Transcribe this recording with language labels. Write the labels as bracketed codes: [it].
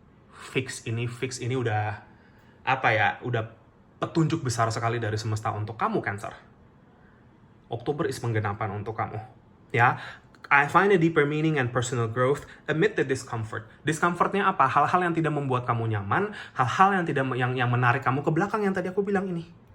[id] Fix ini udah udah petunjuk besar sekali dari semesta untuk kamu, Cancer. Oktober is penggenapan untuk kamu. [en] Ya, I find a deeper meaning and personal growth amid the discomfort. [id] Discomfortnya apa? Hal-hal yang tidak membuat kamu nyaman, hal-hal yang tidak yang menarik kamu ke belakang yang tadi aku bilang ini.